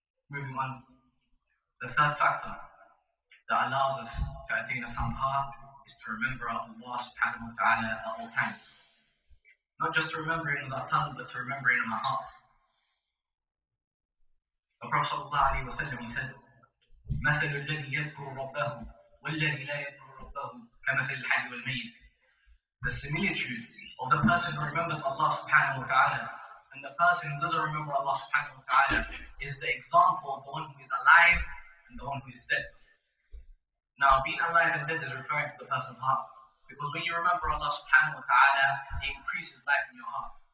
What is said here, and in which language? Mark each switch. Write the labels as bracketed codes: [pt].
[en] Moving on, the third factor that allows us to attain a sound heart is to remember Allah subhanahu wa ta'ala at all times. Not just to remember it in our tongue, but to remember it in our hearts. The Prophet sallallahu alayhi wa sallam, he said, [ar] مثل الذي يذكر ربه والذي لا يذكر ربه كمثل الحي والميت. [en] The similitude of the person who remembers Allah subhanahu wa ta'ala and the person who doesn't remember Allah subhanahu wa ta'ala is the example of the one who is alive and the one who is dead. Now, being alive and dead is referring to the person's heart. Because when you remember Allah subhanahu wa ta'ala, it increases life in your heart.